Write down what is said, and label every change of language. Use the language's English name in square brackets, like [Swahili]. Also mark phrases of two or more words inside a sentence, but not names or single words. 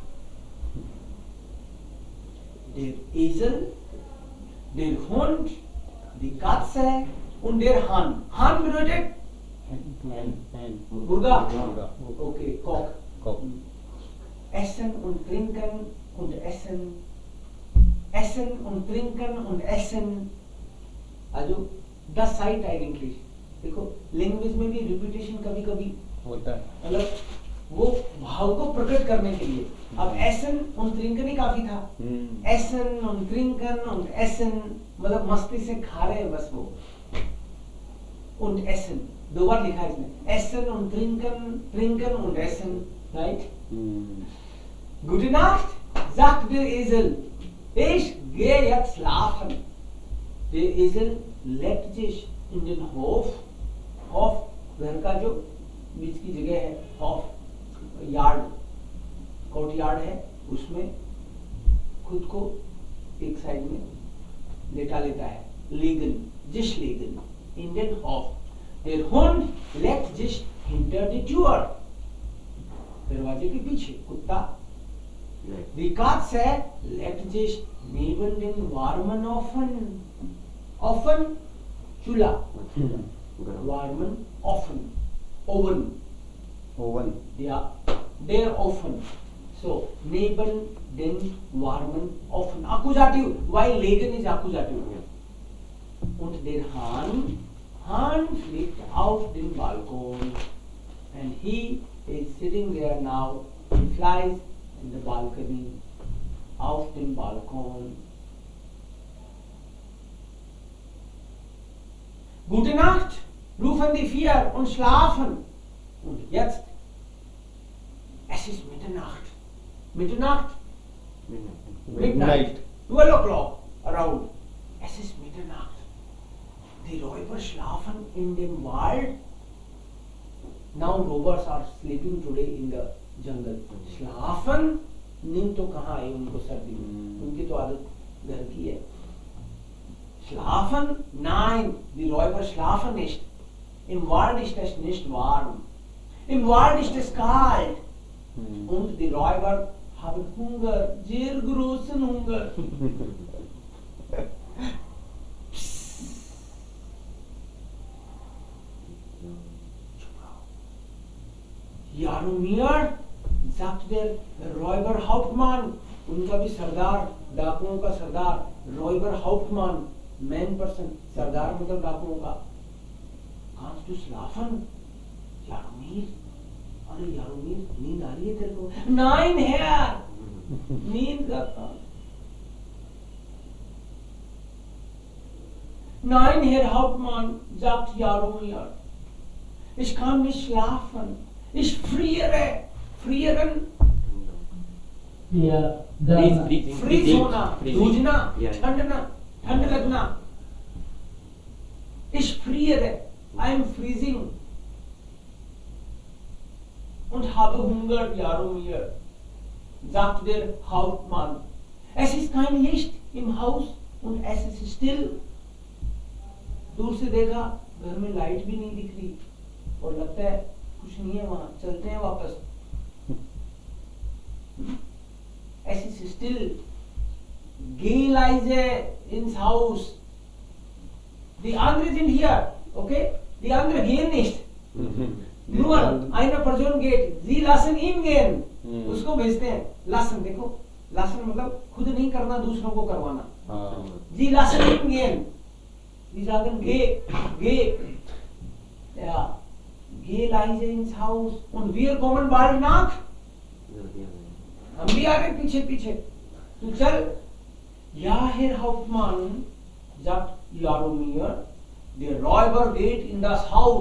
[German] Der Esel, der Hund, die Katze und der Hahn. Hahn bedeutet Burga. Okay, Koch. Essen und trinken und essen. Essen und trinken und essen. Also das zeigt eigentlich. [Hindi] देखो लैंग्वेज में भी रिपीटेशन कभी कभी होता है मतलब वो भाव को प्रकट करने के लिए। अब [German] Essen und trinken [Hindi] ही काफी था। [German] Essen und trinken und essen [Hindi] मतलब मस्ती से खा रहे हैं बस वो। [German] und essen [Hindi] दो बार लिखा है इसमें। [German] essen und trinken und essen, right? Gute Nacht, sagt der Esel. Ich gehe jetzt schlafen. Der Esel legt sich in den Hof. Hof, [Hindi] घर का जो बीच की जगह है, Hof, यार्ड, [English] court yard [Hindi] है, उसमें खुद को एक साइड में लेटा लेता है। [German] Liegen, sich liegen, in den Hof. Der Hund legt sich hinter die Tür. [Hindi] दरवाजे के पीछे कुत्ता। [German] Die Katze legt sich neben den warmen Ofen. Ofen, चूल्हा। Warmen Ofen. Oven. Ja, der Ofen. So, neben den warmen Ofen. Akkusativ, weil legen ist Akkusativ. Und der Hahn fliegt auf den Balkon. [English] and he is sitting there now. He flies in the balcony, [German] auf dem Balkon. Gute Nacht, rufen die vier und schlafen. Und jetzt, es ist Mitternacht. Mitternacht, [English] midnight, 12 o'clock around. [German] Es ist Mitternacht. Die Räuber schlafen in dem Wald. [English] Now robbers are sleeping today in the jungle. [German] Schlafen, [Hindi] नींद तो कहाँ आई उनको सर्दी में, उनकी तो आदत घर की है. [German] Schlafen, nein, die Räuber schlafen nicht. Im Wald ist es nicht warm. Im Wald ist es kalt. Und die Räuber haben Hunger, sehr großen Hunger. Jaromir, sagt der Räuberhauptmann, [Hindi] उनका भी सरदार, डाकुओं का सरदार, Räuberhauptmann, [English] main person, [Hindi] सरदार मतलब डाकुओं का. [German] Kannst du schlafen? Jaromir, [Hindi] अरे यारोमीर, नींद आ रही है तेरे को? [German] Nein, Herr, [Hindi] नींद करता. [German] Nein, Herr Hauptmann, sagt Jaromir, ich kann nicht schlafen, ich friere. Frieren, Yeah, [Hindi] freeze होना, सूजना, Yeah. ठंडना, ठंड लगना. [German] Ich friere, [English] I am freezing. [German] Und habe Hunger, Jaromir, sagt der Hauptmann. Es ist kein Licht im Haus und es ist still. [Hindi] दूर से देखा, घर में लाइट भी नहीं दिख रही और लगता है कुछ नहीं है वहां, चलते हैं वापस. [German] Es ist still. Geh leise ins Haus. Die anderen sind hier, okay? Die anderen gehen nicht. Nur eine Person geht. Sie lassen ihn gehen. [Hindi] उसको भेजते हैं. Lassen, देखो. Lassen मतलब खुद नहीं करना, दूसरों को करवाना. [German] Sie lassen ihn gehen. Die sagen, geh. Ja. Geh leise ins Haus. Und wir kommen bald nach. [Hindi] हम भी आ रहे पीछे पीछे. तू चल. [German] Ja, Herr Hauptmann, sagt Jaromir, der Räuber geht in das Haus.